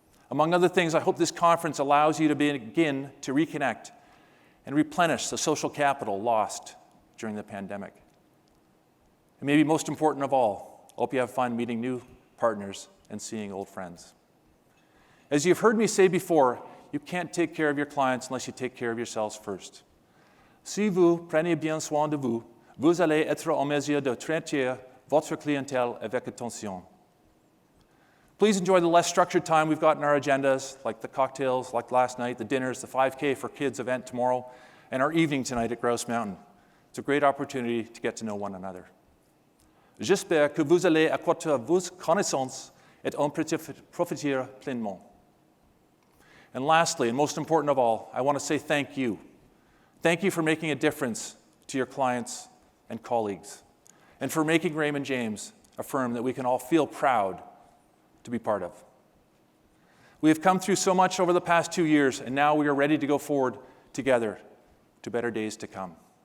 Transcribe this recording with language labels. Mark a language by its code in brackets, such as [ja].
[en] Among other things, I hope this conference allows you to begin to reconnect and replenish the social capital lost during the pandemic. And maybe most important of all, I hope you have fun meeting new partners and seeing old friends. As you've heard me say before, you can't take care of your clients unless you take care of yourselves first. [fr] Si vous prenez bien soin de vous, vous allez être en mesure de traiter votre clientèle avec attention. [en] Please enjoy the less structured time we've got in our agendas, like the cocktails, like last night, the dinners, the 5K for Kids event tomorrow, and our evening tonight at Grouse Mountain. It's a great opportunity to get to know one another. [fr] J'espère que vous allez accroître vos connaissances et en profiter pleinement. [en] And lastly, and most important of all, I want to say thank you. Thank you for making a difference to your clients and colleagues, and for making Raymond James a firm that we can all feel proud to be part of. We have come through so much over the past 2 years, and now we are ready to go forward together to better days to come.